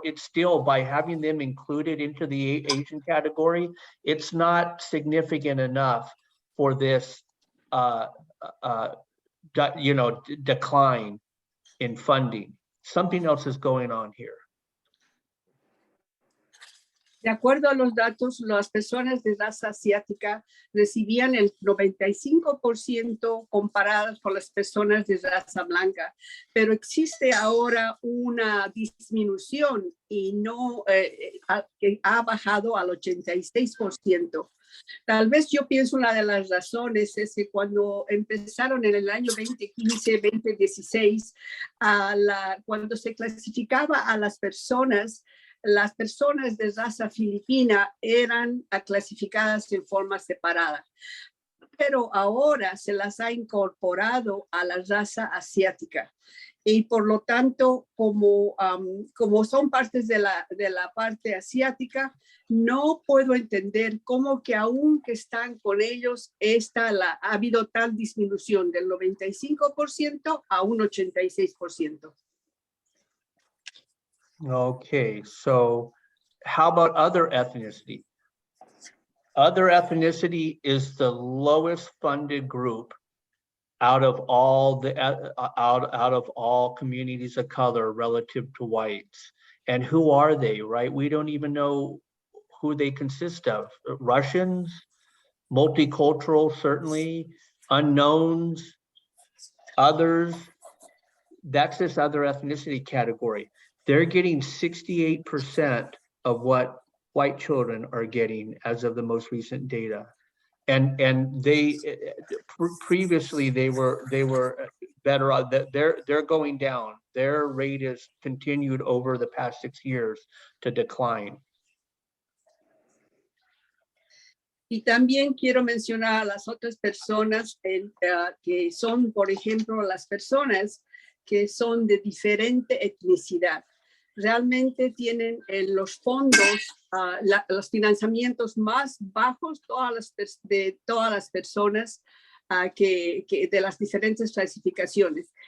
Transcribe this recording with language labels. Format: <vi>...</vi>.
<en>It's still, by having them included into the Asian category, it's not significant enough for this decline in funding. Something else is going on here.</en> <es>De acuerdo a los datos, las personas de raza asiática recibían el 95% comparadas con las personas de raza blanca, pero existe ahora una disminución y no que ha bajado al 86%. Tal vez yo pienso una de las razones es que cuando empezaron en el año 2015, 2016, cuando se clasificaba a las personas de raza filipina eran clasificadas en forma separada, pero ahora se las ha incorporado a la raza asiática. Y por lo tanto, como son partes de la parte asiática, no puedo entender cómo que aunque están con ellos, ha habido tal disminución del 95% a un 86%.</es> <en>Okay, so how about other ethnicity? Other ethnicity is the lowest funded group out of all out of all communities of color relative to whites. And who are they, right? We don't even know who they consist of. Russians, multicultural, certainly, unknowns, others. That's this other ethnicity category. They're getting 68% of what white children are getting as of the most recent data. And they previously they were better. They're going down. Their rate has continued over the past 6 years to decline.</en> <es>Y también quiero mencionar a las otras personas que son, por ejemplo, las personas que son de diferente etnicidad. Realmente tienen los fondos, los financiamientos más bajos de todas las personas de las diferentes clasificaciones.</es>